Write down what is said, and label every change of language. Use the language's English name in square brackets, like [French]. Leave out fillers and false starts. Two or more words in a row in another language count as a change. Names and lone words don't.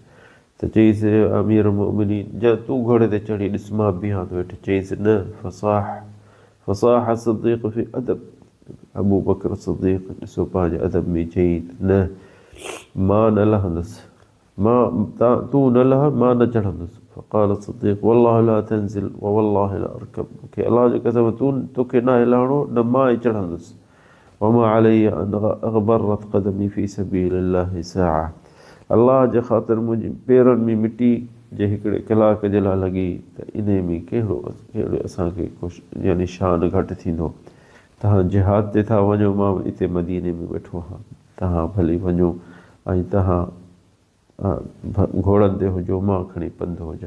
[Sindhi] त चईंसि [Arabic] أمير المؤمنين, [Sindhi] जा तूं घोड़े ते चढ़ी ॾिस मां बीहां थो वेठि। चईंसि न फसाह सिद्दीक़ फ़ी अदब। अबू बकर सिद्दीक़ ॾिसो पंहिंजे अदब में चई न, मां न लहंदुसि, तूं न लह, मां न चढ़ंदुसि। [Arabic] فقال صديق والله لا تنزل و والله لا أركب. [Sindhi] मूंखे अलाह जो कसम तोखे न लहणो, न मां ई चढ़ंदुसि। [Arabic] وما علي أن اغبرت قدمي في سبيل الله ساعة. [Sindhi] अलाह जे ख़ातिर मुंहिंजे पेरनि में मिटी जे हिकिड़े कलाक जे लाइ लॻी, त इन में कहिड़ो असांखे कुझु यानी शान घटि थींदो। तव्हां जिहाद ते था वञो, मां हिते मदीने में वेठो आहियां, तव्हां भली वञो ऐं तव्हां घोड़नि ते हुजो, मां खणी पंधु हुजां।